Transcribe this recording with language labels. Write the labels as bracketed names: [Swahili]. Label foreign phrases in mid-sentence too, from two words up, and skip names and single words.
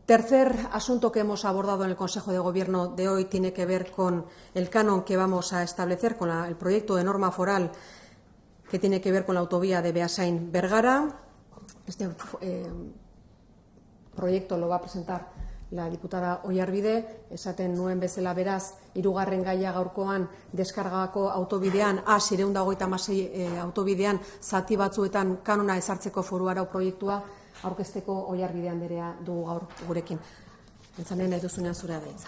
[Spanish] Tercer asunto que hemos abordado en el Consejo de Gobierno de hoy tiene que ver con el canon que vamos a establecer, con el proyecto de norma foral que tiene que ver con la autovía de Beasain-Bergara. Este proyecto lo va a presentar la diputada Oyarbide, [Basque] esaten nuen bezala beraz, hirugarren gaia gaurkoan deskargako autobidean, A626 autobidean zati batzuetan kanona ezartzeko foru arau proiektua aurkezteko Oyarbide anderea dugu gaur gurekin. Entzanen nahi duzunean zurea da hitza.